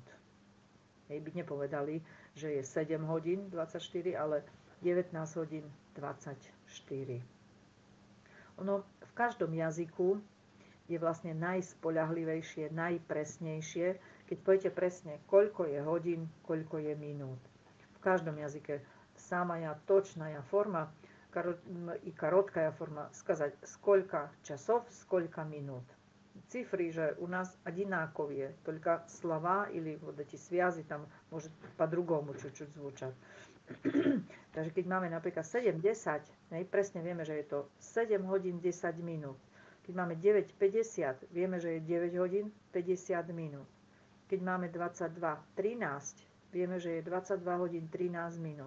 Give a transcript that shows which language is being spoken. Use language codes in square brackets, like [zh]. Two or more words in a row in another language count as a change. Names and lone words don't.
[sk] By nepovedali, že je 7 hodín 24, ale 19 hodín 24. Ono v každom jazyku je vlastne najspoľahlivejšie, najpresnejšie, keď poviete presne, koľko je hodín, koľko je minút. V každom jazyke [ru] самая точная forma и короткая форма сказать, сколько часов, сколько минут. Цифры же у нас одинаковые, только слова или вот эти связи там может по-другому чуть-чуть звучат. [sk] Takže keď máme napríklad 7:10, presne vieme, že je to 7 hodín 10 minút. Keď máme 9:50, vieme, že je 9 hodín 50 minút. Keď máme 22:13, vieme, že je 22 hodín 13 minút.